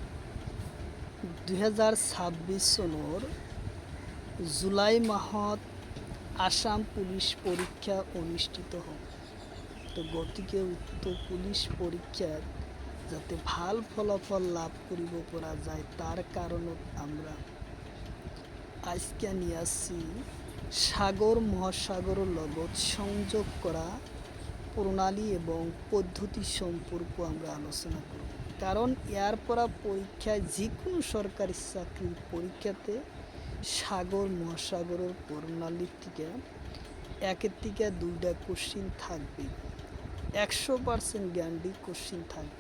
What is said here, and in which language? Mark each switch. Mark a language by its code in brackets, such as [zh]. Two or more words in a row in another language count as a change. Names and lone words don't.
[as] 2026 চনৰ জুলাই মাহত আসাম পুলিশ পৰীক্ষা অনুষ্ঠিত হ'ব। তো গতিকে উক্ত পুলিশ পৰীক্ষাত যাতে ভাল ফলাফল লাভ কৰিব পৰা যায় তাৰ কাৰণত [bn] আমরা আজকে নিয়ে আসছি সাগর মহাসাগরের লগত সংযোগ করা প্রণালী এবং পদ্ধতি সম্পর্ক আমরা আলোচনা করব। কারণ এর পরা পরীক্ষায় যে কোনো সরকারি চাকরির পরীক্ষাতে সাগর মহাসাগরের প্রণালীর থেকে একের থেকে দুইটা কোশ্চিন থাকবে, 100% [en] guarantee question [bn] থাকবে।